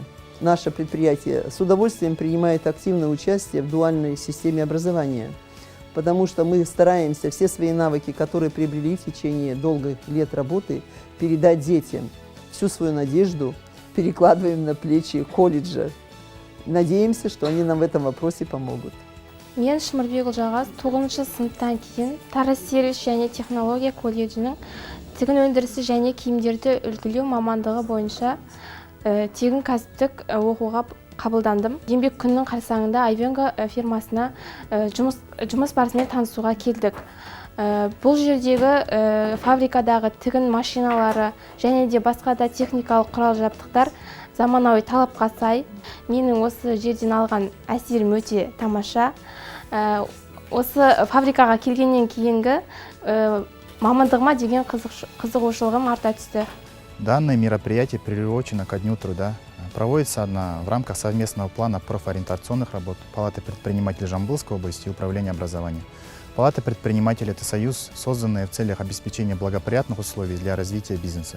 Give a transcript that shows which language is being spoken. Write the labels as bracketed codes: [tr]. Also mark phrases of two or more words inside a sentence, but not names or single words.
[ru] Наше предприятие с удовольствием принимает активное участие в дуальной системе образования, потому что мы стараемся все свои навыки, которые приобрели в течение долгих лет работы, передать детям. Всю свою надежду перекладываем на плечи колледжа. Надеемся, что они нам в этом вопросе помогут. [kk] Мен Шымырбек Ұлжағас 9-шы сыныптан кейін Тараз сервис және технология колледжінің тігін өндірісі және киімдерді үлгілеу мамандығы бойынша тегін кәсіптік оқуға қабылдандым. Еңбек күнінің қарсаңында «Ивенго» фирмасына жұмыс барысымен танысуға келдік. Бұл жердегі фабрикадағы тігін машиналары және де басқа да техникалық құрал-жабдықтар заманауи талапқа сай. Менің осы жерден алған әсерім өте тамаша. Осы фабрикаға келгеннен кейінгі мамандығыма деген қызығушылығым арта түсті. [ru] Данное мероприятие приурочено ко Дню труда. Проводится она в рамках совместного плана профориентационных работ Палаты предпринимателей Жамбылской области и Управления образования. Палата предпринимателей – это союз, созданный в целях обеспечения благоприятных условий для развития бизнеса.